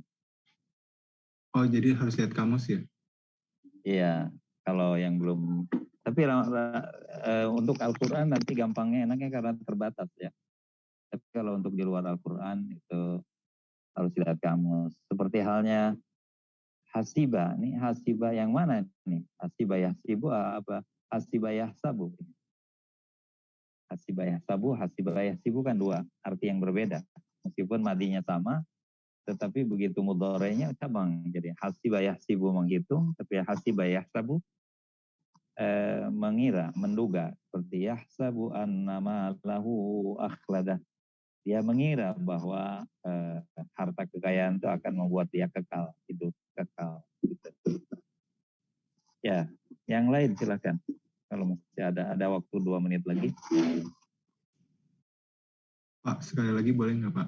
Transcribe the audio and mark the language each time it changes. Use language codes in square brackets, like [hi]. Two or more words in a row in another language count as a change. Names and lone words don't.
[id] Oh, jadi harus lihat kamus ya? Iya, kalau yang belum. Tapi untuk Al-Quran nanti gampangnya enaknya karena terbatas ya. Tapi kalau untuk di luar Al-Quran itu harus lihat kamus. Seperti halnya hasiba. Nih hasiba yang mana nih? [ar] حسب يحسب? حسب يحسب. حسب يحسب، حسب يحسب [id] kan 2 arti yang berbeda. Meskipun madinya sama, tetapi begitu mudhari'nya cabang. Jadi [ar] حسب يحسب [id] menghitung, tapi [ar] حسب يحسب [id] mengira, menduga. [ar] Seperti يحسب أنما له أخلده. [id] Dia mengira bahwa harta kekayaan itu akan membuat dia kekal, hidup kekal. Gitu. Ya, yang lain silakan. Kalau masih ada waktu 2 menit lagi. Pak, sekali lagi boleh nggak Pak?